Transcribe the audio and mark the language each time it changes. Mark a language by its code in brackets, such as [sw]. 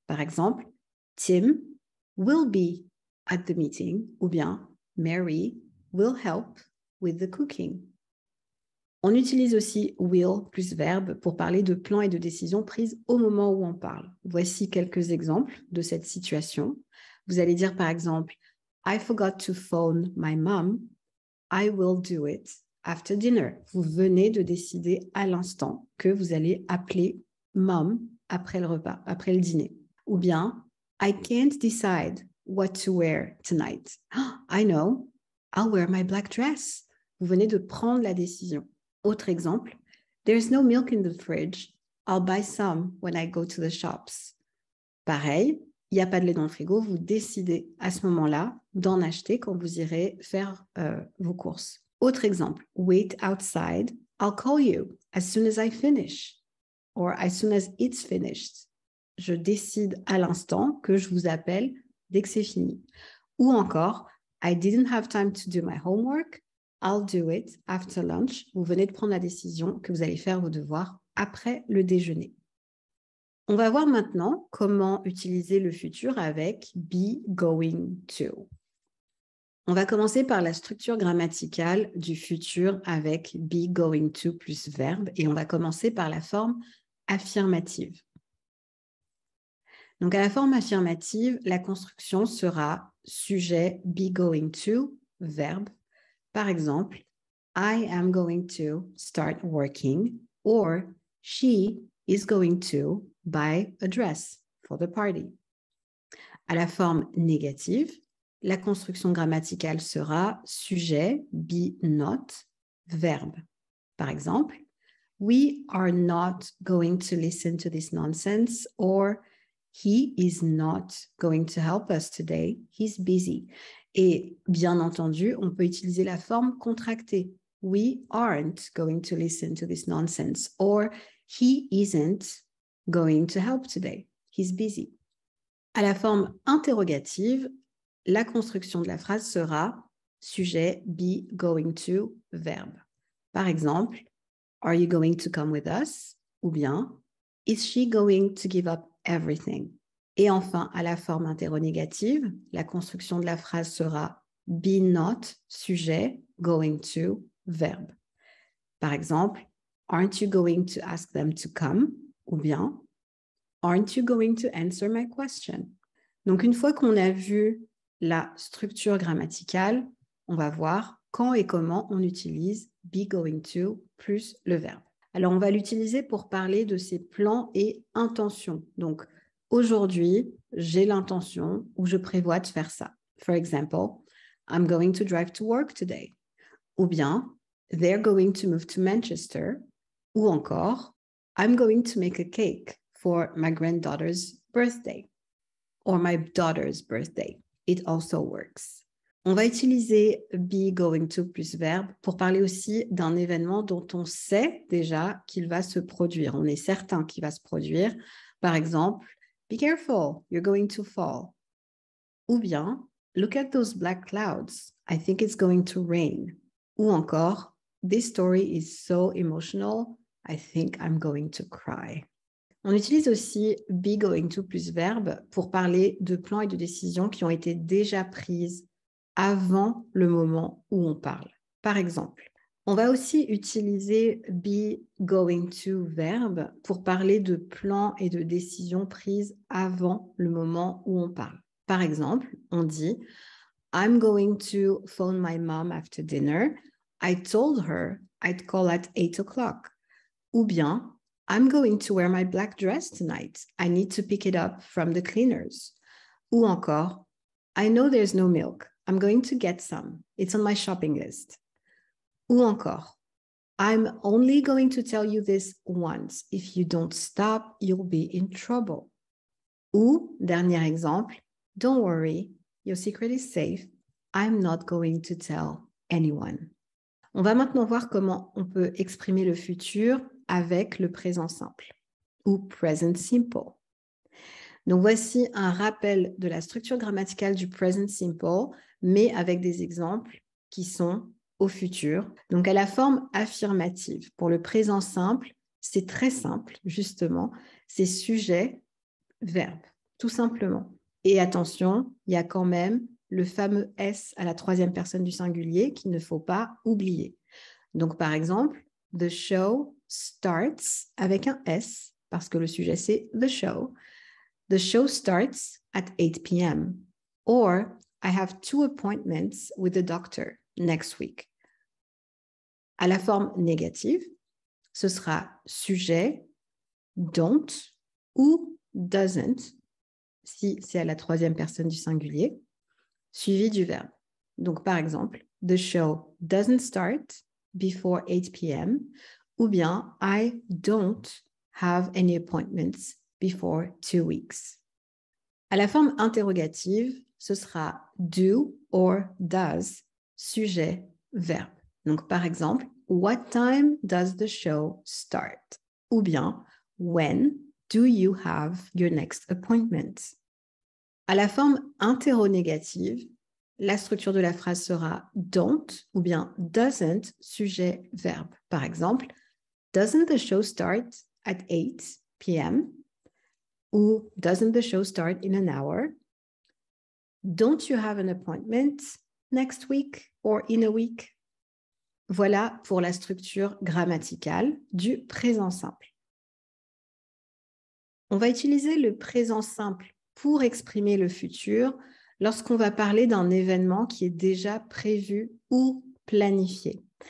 [fr] Par exemple, [en] Tim will be at the meeting [fr] ou bien [en] Mary will help with the cooking. [fr] On utilise aussi will plus verbe pour parler de plans et de décisions prises au moment où on parle. Voici quelques exemples de cette situation. Vous allez dire par exemple [en] I forgot to phone my mom. I will do it after dinner. [fr] Vous venez de décider à l'instant que vous allez appeler mom après le repas, après le dîner. Ou bien [en] I can't decide what to wear tonight. I know, I'll wear my black dress. [fr] Vous venez de prendre la décision. Autre exemple, [en] there's no milk in the fridge. I'll buy some when I go to the shops. [fr] Pareil, il n'y a pas de lait dans le frigo, vous décidez à ce moment-là d'en acheter quand vous irez faire vos courses. Autre exemple, [en] wait outside, I'll call you as soon as I finish or as soon as it's finished. [fr] Je décide à l'instant que je vous appelle dès que c'est fini. Ou encore, [en] I didn't have time to do my homework, I'll do it after lunch. [fr] Vous venez de prendre la décision que vous allez faire vos devoirs après le déjeuner. On va voir maintenant comment utiliser le futur avec be going to. On va commencer par la structure grammaticale du futur avec be going to plus verbe et on va commencer par la forme affirmative. Donc à la forme affirmative, la construction sera sujet be going to, verbe. Par exemple, [en] I am going to start working or she is going to buy a dress for the party. [fr] À la forme négative, la construction grammaticale sera sujet, be not, verbe. Par exemple, [en] we are not going to listen to this nonsense or he is not going to help us today, he's busy. [fr] Et bien entendu, on peut utiliser la forme contractée. [en] We aren't going to listen to this nonsense or he isn't going to help today. He's busy. [fr] À la forme interrogative, la construction de la phrase sera sujet be going to verbe. Par exemple, [en] are you going to come with us? [fr] Ou bien, [en] is she going to give up everything? [fr] Et enfin, à la forme interrogative, la construction de la phrase sera be not sujet going to verbe. Par exemple, [en] aren't you going to ask them to come? [fr] Ou bien, [en] aren't you going to answer my question? [fr] Donc, une fois qu'on a vu la structure grammaticale, on va voir quand et comment on utilise be going to plus le verbe. Alors, on va l'utiliser pour parler de ses plans et intentions. Donc, aujourd'hui, j'ai l'intention ou je prévois de faire ça. [en] For example, I'm going to drive to work today. [fr] Ou bien, [en] they're going to move to Manchester. [fr] Ou encore, [en] I'm going to make a cake for my granddaughter's birthday or my daughter's birthday. It also works. [fr] On va utiliser be going to plus verbe pour parler aussi d'un événement dont on sait déjà qu'il va se produire. On est certain qu'il va se produire. Par exemple, [en] be careful, you're going to fall. [fr] Ou bien, [en] look at those black clouds. I think it's going to rain. [fr] Ou encore, [en] this story is so emotional. I think I'm going to cry. [fr] On utilise aussi be going to plus verbe pour parler de plans et de décisions qui ont été déjà prises avant le moment où on parle. Par exemple, on va aussi utiliser be going to verbe pour parler de plans et de décisions prises avant le moment où on parle. Par exemple, on dit [en] I'm going to phone my mom after dinner. I told her I'd call at 8 o'clock. [fr] Ou bien, [en] I'm going to wear my black dress tonight. I need to pick it up from the cleaners. [fr] Ou encore, [en] I know there's no milk. I'm going to get some. It's on my shopping list. [fr] Ou encore, [en] I'm only going to tell you this once. If you don't stop, you'll be in trouble. [fr] Ou, dernier exemple, [en] don't worry, your secret is safe. I'm not going to tell anyone. [fr] On va maintenant voir comment on peut exprimer le futur avec le présent simple ou present simple. Donc, voici un rappel de la structure grammaticale du present simple, mais avec des exemples qui sont au futur. Donc, à la forme affirmative. Pour le présent simple, c'est très simple, justement. C'est sujet, verbe, tout simplement. Et attention, il y a quand même le fameux S à la troisième personne du singulier qu'il ne faut pas oublier. Donc, par exemple, [en] the show starts [fr] avec un S, parce que le sujet, c'est [en] the show. The show starts at 8 p.m. Or, I have 2 appointments with the doctor next week. [fr] À la forme négative, ce sera sujet, don't ou doesn't, si c'est à la troisième personne du singulier, suivi du verbe. Donc, par exemple, [en] the show doesn't start before 8 p.m. [fr] ou bien [en] I don't have any appointments before 2 weeks. [fr] À la forme interrogative, ce sera do or does, sujet, verbe. Donc, par exemple, [en] what time does the show start? [fr] Ou bien, [en] when do you have your next appointment? [fr] À la forme interronégative, la structure de la phrase sera don't ou bien doesn't, sujet, verbe. Par exemple, [en] doesn't the show start at 8 p.m.? [fr] Ou [en] doesn't the show start in an hour? Don't you have an appointment next week or in a week? [fr] Voilà pour la structure grammaticale du présent simple. On va utiliser le présent simple pour exprimer le futur lorsqu'on va parler d'un événement qui est déjà prévu ou planifié.